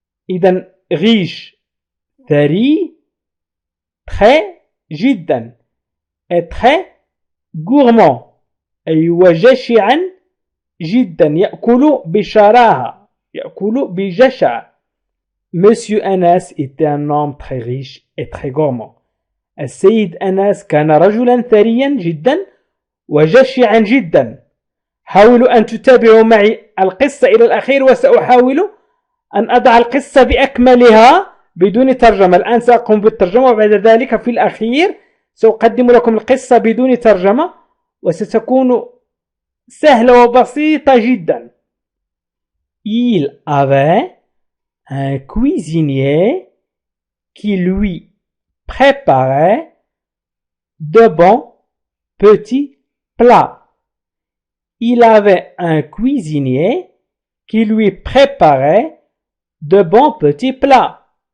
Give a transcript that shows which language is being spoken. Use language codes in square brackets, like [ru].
[ar] إذن [fr] riche [ar] ثري، [fr] très [ar] جدا، [fr] et très gourmand [ar] أي وجشعا جدا، يأكل بشراهة، يأكل بجشع. [fr] Monsieur Anas était un homme très riche et très gourmand. [ar] السيد أناس كان رجلا ثريا جدا وجشعا جدا. حاولوا أن تتابعوا معي القصة إلى الأخير، وسأحاول أن أضع القصة بأكملها بدون ترجمة. الآن سأقوم بالترجمة، وبعد ذلك في الأخير سأقدم لكم القصة بدون ترجمة، وستكون سهلة وبسيطة جدا. [fr] Il avait un cuisinier qui lui préparait de bons petits plats. Il avait un cuisinier qui lui préparait de bons petits plats.